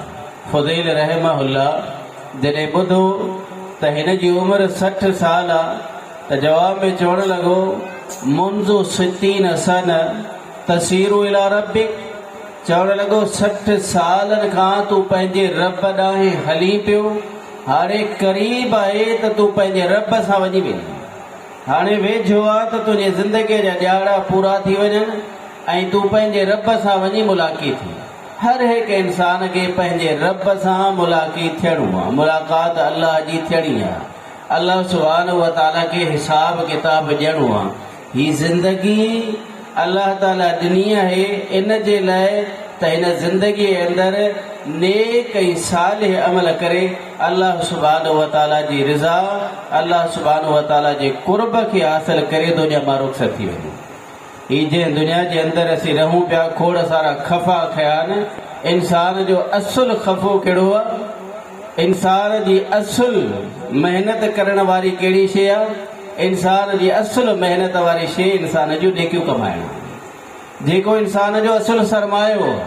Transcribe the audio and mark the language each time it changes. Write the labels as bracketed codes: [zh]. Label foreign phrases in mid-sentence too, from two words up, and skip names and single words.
[sd] फ़ुज़ैल रहमहुल्लाह जॾहिं ॿुधो त हिन जी उमिरि 60 साल आहे त जवाब में चवणु लॻो [ar] منذ 60 سنة تسير إلى ربك, [sd] चवणु लॻो 60 सालनि खां तूं पंहिंजे रब ॾांहुं हली पियो, हाणे क़रीब आहे त तूं पंहिंजे रब सां वञी वेंदी, हाणे वेझो आहे त तुंहिंजे ज़िंदगीअ जा ॾियारा पूरा थी वञनि ऐं तूं पंहिंजे रब सां वञी मुलाक़ात थी। हर हिकु इंसान खे पंहिंजे रब सां मुलाक़ात थियणो आहे, मुलाक़ात अल्लाह जी थियणी आहे, [ar] الله سبحانه وتعالى [sd] खे हिसाब किताब ॾियणो आहे। हीअ ज़िंदगी अल्लाह ताला ॾिनी आहे इन जे लाइ त हिन ज़िंदगीअ जे अंदरि नेक ऐं सालिह अमल करे [ar] الله سبحانه وتعالى [sd] जी रिज़ा, [ar] الله سبحانه وتعالى [sd] जे कुर्ब खे हासिल करे दुनिया मां रुख़्सत थी वञे। हीअ जंहिं दुनिया जे अंदरि असीं रहूं पिया, खोड़ सारा ख़फ़ा खया आहिनि। इंसान जो असुल ख़फ़ो कहिड़ो आहे? इंसान जी असुल महिनत करण वारी कहिड़ी शइ आहे? इंसान जी असुल महिनत वारी शइ इंसान जूं नेकियूं कमाइण, जेको इंसान जो असुल सरमायो आहे।